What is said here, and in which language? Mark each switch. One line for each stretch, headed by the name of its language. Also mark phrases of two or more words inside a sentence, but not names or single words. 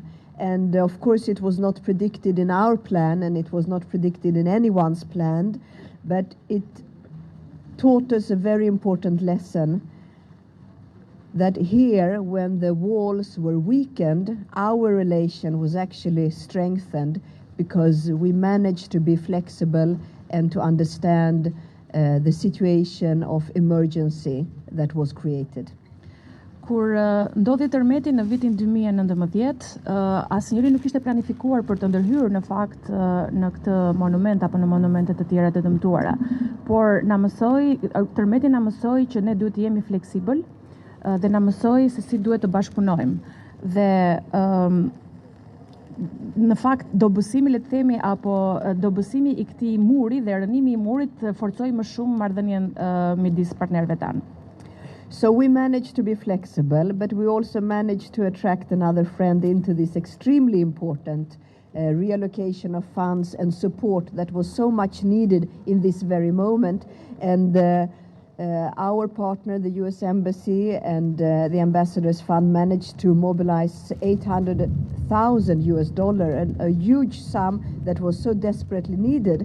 English: And of course, it was not predicted in our plan, and it was not predicted in anyone's plan, but it taught us a very important lesson that here, when the walls were weakened, our relation was actually strengthened because we managed to be flexible and to understand the situation of emergency that was created.
Albanian: Kur ndodhi tërmeti në vitin 2019, asnjëri nuk ishte planifikuar për të ndërhyrë në fakt në këtë monument apo në monumente të tjera të dëmtuara. Por tërmeti na mësoi që ne duhet të jemi fleksibël dhe na mësoi se si duhet të bashkëpunojmë. Dhe në fakt dobësimi, le të themi, apo dobësimi i këtij muri dhe rënimi i murit forcoi më shumë marrëdhënien midis partnerëve tanë.
English: So we managed to be flexible, but we also managed to attract another friend into this extremely important reallocation of funds and support that was so much needed in this very moment. And our partner, the US Embassy and the Ambassadors Fund, managed to mobilize $800,000, a huge sum that was so desperately needed.